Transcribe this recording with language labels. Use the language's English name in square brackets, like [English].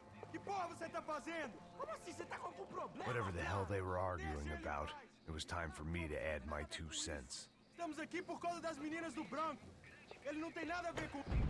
[Portuguese] Que porra você tá fazendo? Como assim você tá com algum problema? [English] Whatever the hell they were arguing about, it was time for me to add my 2 cents. [Portuguese] Estamos aqui por causa das meninas do branco. Ele não tem nada a ver com...